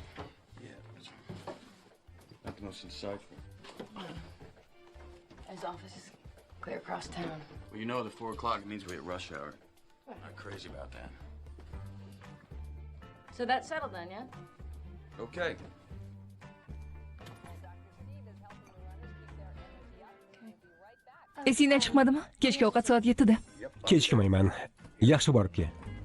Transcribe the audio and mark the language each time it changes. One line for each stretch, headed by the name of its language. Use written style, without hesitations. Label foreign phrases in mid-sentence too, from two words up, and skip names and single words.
English: Not the most insightful. His office is clear across town. Well, you know the 4 o'clock means we at rush hour. Not crazy about that. So that's settled then, yeah? Okay.
Uzbek: Esingdan chiqmadimi? Kechki ovqat soat 7da. Kechikmayman. Yaxshi borib kel.